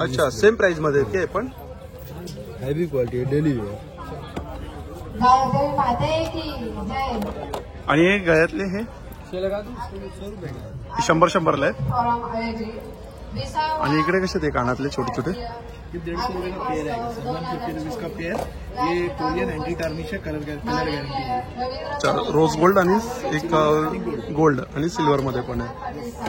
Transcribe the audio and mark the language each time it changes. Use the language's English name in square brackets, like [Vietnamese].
[Marathi] अच्छा same price मध्ये आहेत का पण? [English] heavy quality daily [Marathi] आणि हे गळ्यातले हे 100-100 ला आहेत. आणि इकडे कसे ते कानातले छोटे छोटे? [Hindi] 150 रुपये का पेयर है, 750 रुपीज का पेयर. ये कोरियन एंटी टार्निश है, कलर गारंटी है. [Marathi] अच्छा, रोज गोल्ड आणि एक गोल्ड आणि सिल्वर मध्ये पण आहे.